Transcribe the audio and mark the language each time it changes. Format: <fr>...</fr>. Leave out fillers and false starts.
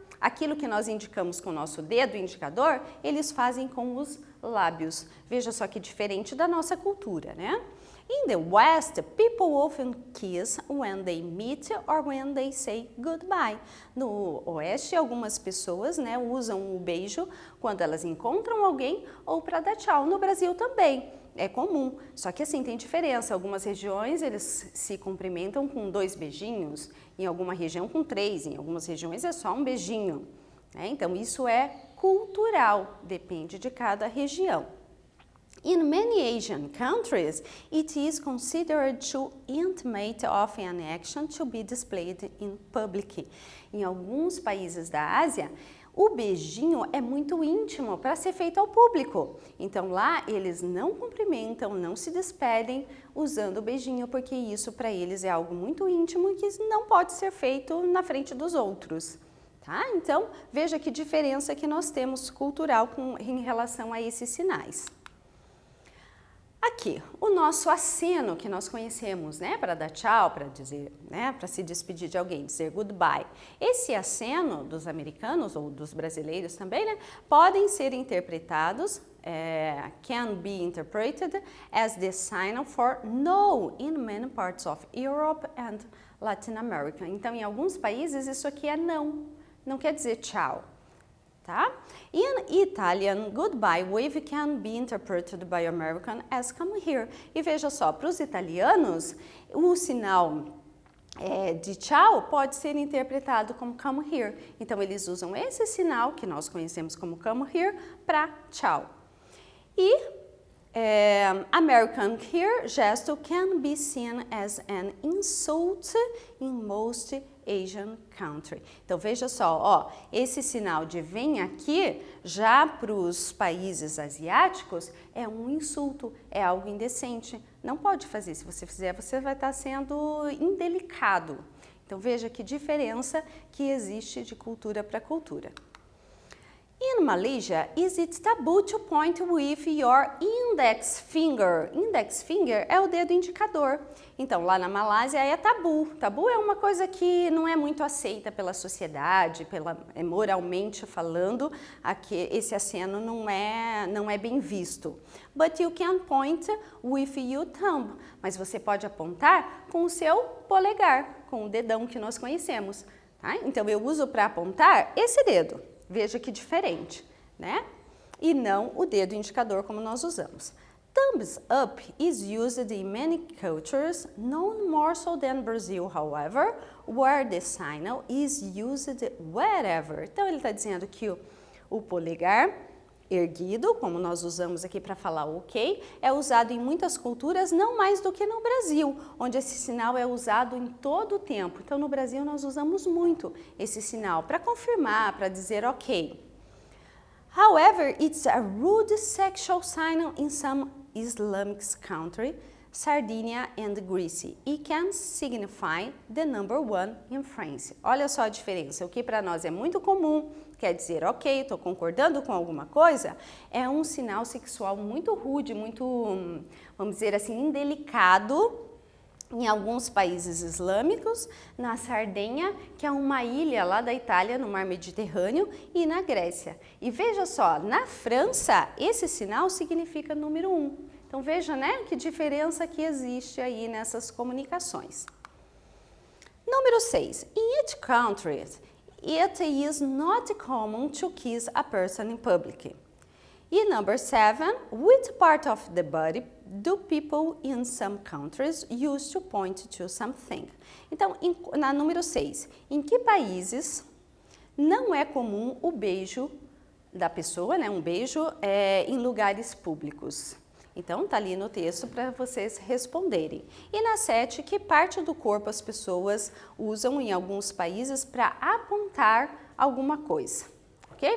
<pt>Aquilo que nós indicamos com o nosso dedo indicador, eles fazem com os lábios. Veja só que diferente da nossa cultura, né?</pt> <en>In the West, people often kiss when they meet or when they say goodbye.</en> <pt>No Oeste, algumas pessoas, né, usam o beijo quando elas encontram alguém ou para dar tchau. No Brasil também é comum, só que assim tem diferença. Algumas regiões eles se cumprimentam com 2 beijinhos, em alguma região com 3, em algumas regiões é só um beijinho. Né? Então isso é cultural, depende de cada região.</pt> <en>In many Asian countries, it is considered too intimate of an action to be displayed in public.</en> <pt>Em alguns países da Ásia, o beijinho é muito íntimo para ser feito ao público. Então lá eles não cumprimentam, não se despedem usando o beijinho, porque isso para eles é algo muito íntimo e que não pode ser feito na frente dos outros. Tá? Então veja que diferença que nós temos cultural em relação a esses sinais. Aqui, o nosso aceno que nós conhecemos, né, para dar tchau, para dizer, né, para se despedir de alguém, dizer goodbye. Esse aceno dos americanos ou dos brasileiros também, né, podem ser interpretados,</pt> <en>can be interpreted as the sign for no in many parts of Europe and Latin America.</en> <pt>Então, em alguns países isso aqui é não quer dizer tchau. Tá?</pt> <en>In Italian, goodbye wave can be interpreted by American as come here.</en> <pt>E veja só, para os italianos, o sinal de tchau pode ser interpretado como</pt> <en>come here.</en> <pt>Então, eles usam esse sinal, que nós conhecemos como</pt> <en>come here,</en> <pt>para tchau.</pt> <en>E American here gesto can be seen as an insult in most Asian country.</en> <pt>Então veja só, ó, esse sinal de vem aqui, já para os países asiáticos, é um insulto, é algo indecente. Não pode fazer, se você fizer, você vai estar sendo indelicado. Então veja que diferença que existe de cultura para cultura.</pt> <en>In Malaysia, is it taboo to point with your index finger?</en> <pt>Index finger é o dedo indicador. Então, lá na Malásia é tabu. Tabu é uma coisa que não é muito aceita pela sociedade, moralmente falando, aqui, esse aceno não é bem visto.</pt> <en>But you can point with your thumb.</en> <pt>Mas você pode apontar com o seu polegar, com o dedão que nós conhecemos. Tá? Então, eu uso para apontar esse dedo. Veja que diferente, né? E não o dedo indicador como nós usamos.</pt> <en>Thumbs up is used in many cultures, not more so than Brazil, however, where the signal is used wherever.</en> <pt>Então ele está dizendo que o polegar erguido, como nós usamos aqui para falar ok, é usado em muitas culturas, não mais do que no Brasil, onde esse sinal é usado em todo o tempo. Então, no Brasil, nós usamos muito esse sinal para confirmar, para dizer ok.</pt> <en>However, it's a rude sexual sign in some Islamic countries, Sardinia and Greece. It can signify the number 1 in France.</en> <pt>Olha só a diferença. O que para nós é muito comum, quer dizer, ok, estou concordando com alguma coisa, é um sinal sexual muito rude, muito, vamos dizer assim, indelicado Em alguns países islâmicos, na Sardenha, que é uma ilha lá da Itália, no mar Mediterrâneo, e na Grécia. E veja só, na França, esse sinal significa número 1. Então veja, né, que diferença que existe aí nessas comunicações. Número 6.</pt> <en>In each country, it is not common to kiss a person in public. E number 7, which part of the body do people in some countries use to point to something?</en> <pt>Então, na número 6, em que países não é comum o beijo da pessoa, né, um beijo em lugares públicos? Então, tá ali no texto para vocês responderem. E na 7, que parte do corpo as pessoas usam em alguns países para apontar alguma coisa? Ok?</pt>